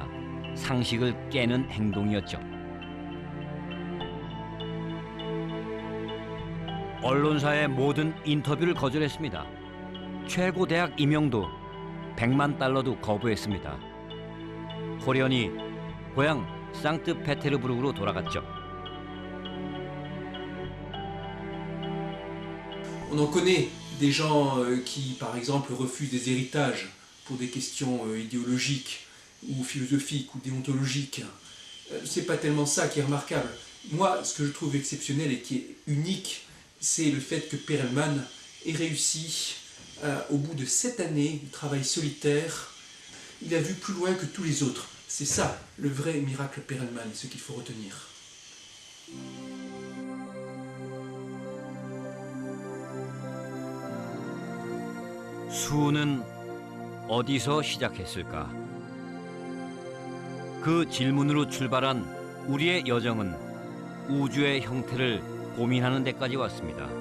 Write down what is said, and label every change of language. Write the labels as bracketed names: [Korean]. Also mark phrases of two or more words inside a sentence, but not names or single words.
[Korean] 상식을 깨는 행동이었죠. 언론사의 모든 인터뷰를 거절했습니다. 최고 대학 임용도 $100만 거부했습니다. 호련히 고향 상트페테르부르크로 돌아갔죠. [French] On en connaît des gens qui, par exemple, refusent des héritages pour des questions idéologiques. ou philosophique ou déontologique. C'est pas tellement ça qui est remarquable. Moi, ce que je trouve exceptionnel et qui est unique, c'est le fait que Perelman ait réussi, au bout de 7 années de travail solitaire, il a vu plus loin que tous les autres. C'est ça, le vrai miracle Perelman, ce qu'il faut retenir. [Korean] 수는 어디서 시작했을까? 그 질문으로 출발한 우리의 여정은 우주의 형태를 고민하는 데까지 왔습니다.